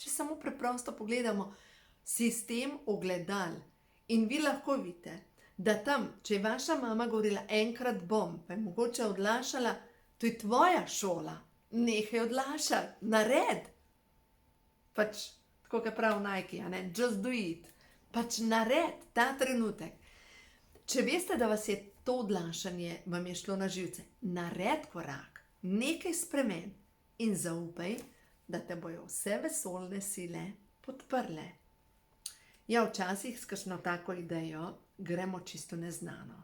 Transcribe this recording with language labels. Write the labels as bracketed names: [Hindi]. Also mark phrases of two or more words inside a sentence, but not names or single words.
[Slovenian] Če samo preprosto pogledamo, sistem ogledal in vi lahko vidite, da tam, če je vaša mama govorila enkrat bom, pa je mogoče odlašala, to je tvoja šola, nehaj odlašati, nared. Pač, tako kot pravi Nike, a ne, [English] just do it. [Slovenian] Pač nared ta trenutek. Če veste, da vas je to odlašanje, vam je šlo na živce, nared korak, nekaj spremeni in zaupaj, da te bojo vse vesoljne sile podprle. Ja, včasih s kakšno tako idejo gremo čisto neznano.